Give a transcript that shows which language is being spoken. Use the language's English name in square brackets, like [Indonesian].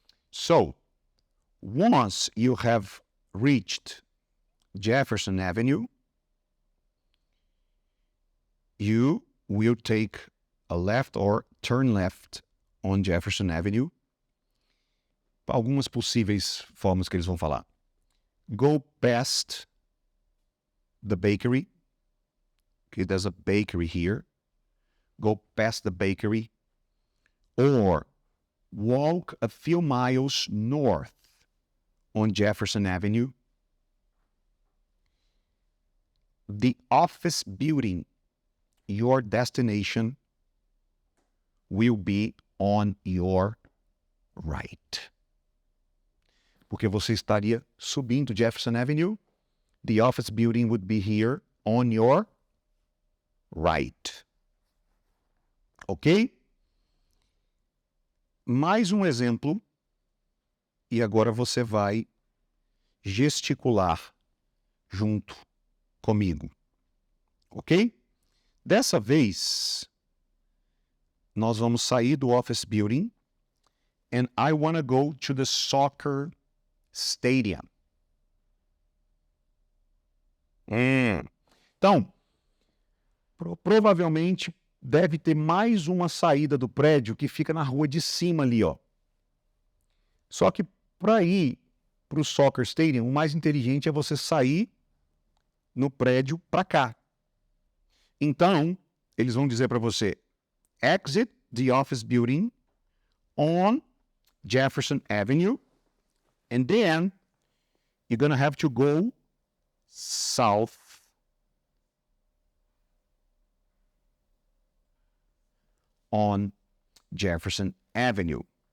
[English] So, once you have reached Jefferson Avenue, you will take a left or turn left on Jefferson Avenue. [Portuguese] Algumas possíveis formas que eles vão falar. [English] Go past the bakery. Okay, there's a bakery here. Go past the bakery. Or walk a few miles north on Jefferson Avenue. The office building, your destination, will be on your right. [Portuguese] porque você estaria subindo Jefferson Avenue. [English] The office building would be here on your right. Ok? [Portuguese] Mais um exemplo. E agora você vai gesticular junto comigo. [English] Ok? [Portuguese] Dessa vez, nós vamos sair do [English] office building and I want to go to the soccer stadium. [Portuguese] Então, provavelmente deve ter mais uma saída do prédio que fica na rua de cima ali, ó. Só que para ir para o soccer stadium, o mais inteligente é você sair no prédio para cá. Então, eles vão dizer para você, [English] exit the office building on Jefferson Avenue, and then you're going to have to go south on Jefferson Avenue.